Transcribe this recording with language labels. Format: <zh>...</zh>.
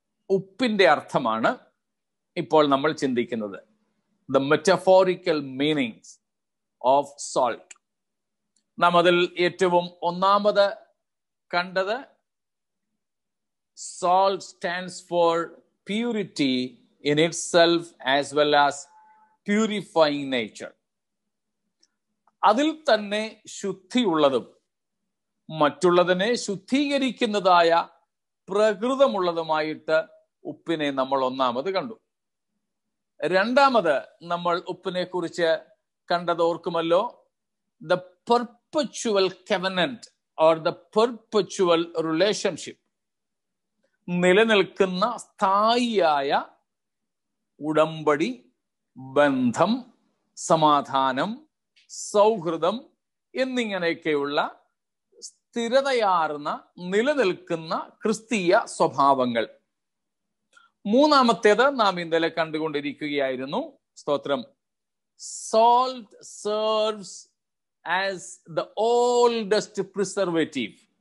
<ml>ഉപ്പിന്റെ അർത്ഥമാണ് ഇപ്പോൾ നമ്മൾ ചിന്തിക്കുന്നത്.</ml> <en>The metaphorical meanings of salt.</en> <ml>നാം അതിൽ ഏറ്റവും ഒന്നാമത് കണ്ടത്</ml> <en>salt stands for purity in itself as well as purifying nature.</en> <ml>അതിൽ തന്നെ ശുദ്ധിയുള്ളതും മറ്റുള്ളതിനെ ശുദ്ധീകരിക്കുന്നതായ പ്രകൃതമുള്ളതുമായിട്ട് ഉപ്പിനെ നമ്മൾ ഒന്നാമത് കണ്ടു. രണ്ടാമത് നമ്മൾ ഉപ്പിനെ കുറിച്ച് കണ്ടത് ഓർക്കുമല്ലോ.</ml> <en>the perpetual covenant or the perpetual relationship,</en> <ml>നിലനിൽക്കുന്ന സ്ഥായിയായ ഉടമ്പടി, ബന്ധം, സമാധാനം, സൗഹൃദം എന്നിങ്ങനെയൊക്കെയുള്ള സ്ഥിരതയാർന്ന നിലനിൽക്കുന്ന ക്രിസ്തീയ സ്വഭാവങ്ങൾ. മൂന്നാമത്തേത് നാം ഇന്നലെ കണ്ടുകൊണ്ടിരിക്കുകയായിരുന്നു. സ്തോത്രം.</ml> <en>Salt serves as the oldest preservative.</en>